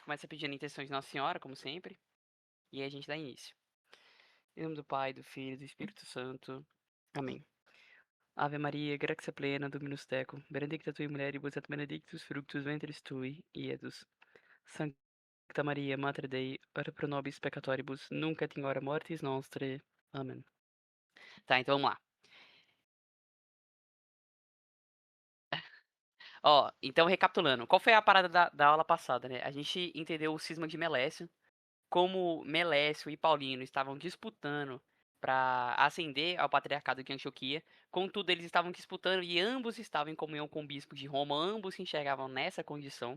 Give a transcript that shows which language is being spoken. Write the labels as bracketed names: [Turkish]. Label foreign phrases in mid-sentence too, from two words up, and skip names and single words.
[Portuguese] começa pedindo a intenção de Nossa Senhora, como sempre, e aí a gente dá início. Em nome do Pai, do Filho e do Espírito Santo. Amém. [Latin] Ave Maria, gratia plena, Dominus tecum, benedicta tui mulieribus et benedictus fructus ventris tui, Iesus. Sancta Maria, Mater Dei, ora pro nobis peccatoribus, nunc et in hora mortis nostrae. [Portuguese] Amém. Tá, então vamos lá. Ó, então recapitulando, qual foi a parada da aula passada, né? A gente entendeu o cisma de Melécio, como Melécio e Paulino estavam disputando para ascender ao patriarcado de Antioquia, contudo eles estavam disputando e ambos estavam em comunhão com o bispo de Roma, ambos se enxergavam nessa condição.